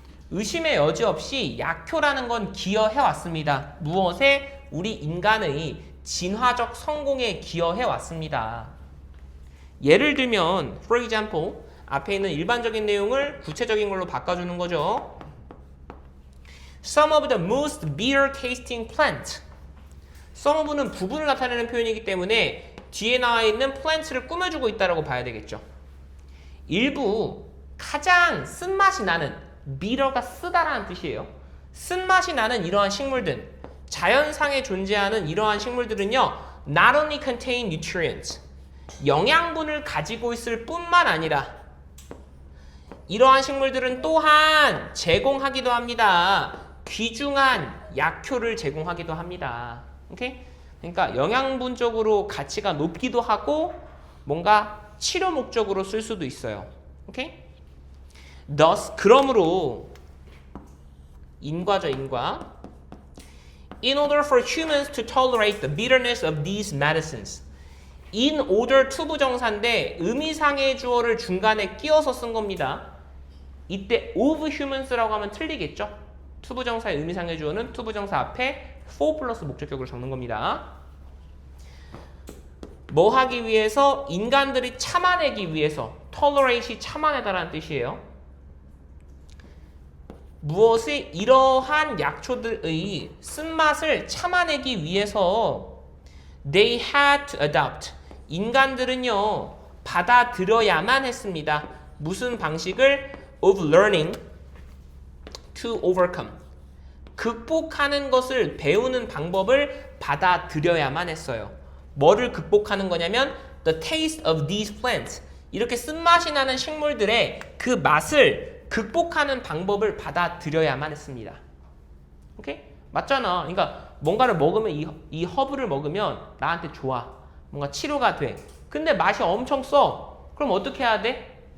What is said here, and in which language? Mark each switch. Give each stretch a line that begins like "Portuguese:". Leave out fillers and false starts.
Korean: 의심의 여지 없이 약효라는 건 기여해 왔습니다. 무엇에? 우리 인간의 진화적 성공에 기여해 왔습니다. 예를 들면
English: for example,
Korean: 앞에 있는 일반적인 내용을 구체적인 걸로 바꿔주는 거죠.
English: Some of the most bitter tasting plant.
Korean: some는 부분을 나타내는 표현이기 때문에 뒤에 나와 있는 plant를 꾸며주고 있다라고 봐야 되겠죠. 일부 가장 쓴맛이 나는 bittern가 쓰다라는 뜻이에요. 쓴맛이 나는 이러한 식물들, 자연상에 존재하는 이러한 식물들은요,
English: not only contain nutrients,
Korean: 영양분을 가지고 있을 뿐만 아니라 이러한 식물들은 또한 제공하기도 합니다. 귀중한 약효를 제공하기도 합니다. 오케이? 그러니까 영양분적으로 가치가 높기도 하고 뭔가 치료 목적으로 쓸 수도 있어요. 오케이? Thus, 그러므로 인과죠, 인과.
English: In order for humans to tolerate the bitterness of these medicines.
Korean: In order to 부정사인데 의미상의 주어를 중간에 끼워서 쓴 겁니다. 이때 of humans라고 하면 틀리겠죠? to 부정사의 의미상의 주어는 to 부정사 앞에 for 플러스 목적격으로 적는 겁니다. 뭐 하기 위해서? 인간들이 참아내기 위해서. tolerate이 참아내다라는 뜻이에요. 무엇이? 이러한 약초들의 쓴맛을 참아내기 위해서
English: they had to adopt.
Korean: 인간들은요, 받아들여야만 했습니다. 무슨 방식을?
English: of learning to overcome.
Korean: 극복하는 것을 배우는 방법을 받아들여야만 했어요. 뭐를 극복하는 거냐면
English: the taste of these plants.
Korean: 이렇게 쓴맛이 나는 식물들의 그 맛을 극복하는 방법을 받아들여야만 했습니다. 오케이? 맞잖아. 그러니까 뭔가를 먹으면 이 허브를 먹으면 나한테 좋아. 뭔가 치료가 돼. 근데 맛이 엄청 써. 그럼 어떻게 해야 돼?